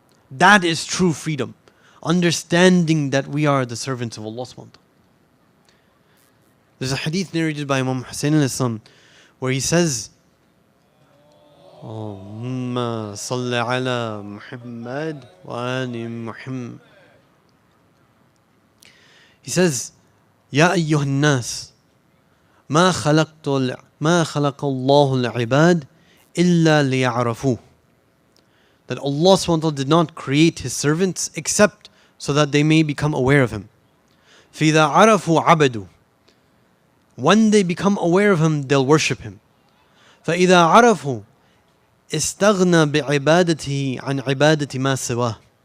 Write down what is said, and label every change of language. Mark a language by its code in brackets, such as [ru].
[en] That is true freedom. Understanding that we are the servants of Allah subhanahu wa ta'ala. There's a hadith narrated by Imam Hussein al-Islam where he says, [ar] Allahumma salli ala Muhammad wa ali Muhammad. [en] He says, [ar] Ya ayyuhan nas, ما خلق الله العباد إلا ليعرفوه. [en] That Allah subhanahu wa ta'ala did not create His servants except so that they may become aware of Him. [ar] فإذا عرفوا عبدوا. [en] When they become aware of Him, they'll worship Him. [ar] فإذا عرفوا استغنى بعبادته عن عبادة ما سواه.